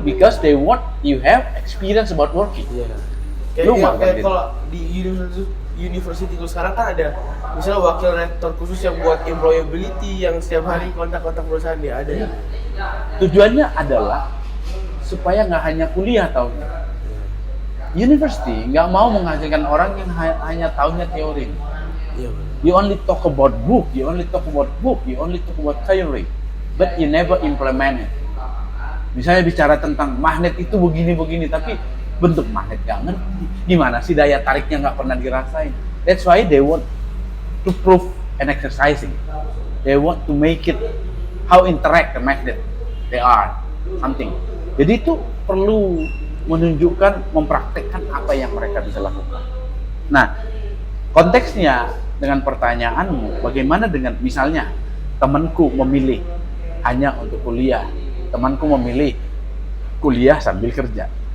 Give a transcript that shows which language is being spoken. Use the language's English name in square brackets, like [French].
[English] Because they want you have experience about working. [Indonesian] Iya. Lu Kayak magang gitu. kalau di university itu sekarang kan ada misalnya wakil rektor khusus yang buat employability, yang setiap hari kontak-kontak perusahaan dia ada. Ya. Tujuannya adalah supaya nggak hanya kuliah tahunnya. University nggak mau menghasilkan orang yang hanya tahunya teori. Iya. [English] You only talk about book, you only talk about theory, but you never implement it. [Indonesian] Misalnya bicara tentang magnet itu begini-begini, tapi bentuk magnet nggak ngerti. Gimana sih daya tariknya nggak pernah dirasain. [English] That's why they want to prove and exercising. They want to make it how interact the magnet they are, something. Jadi itu perlu menunjukkan, mempraktekkan apa yang mereka bisa lakukan. Nah, konteksnya dengan pertanyaanmu, bagaimana dengan misalnya temanku memilih hanya untuk kuliah, temanku memilih kuliah sambil kerja.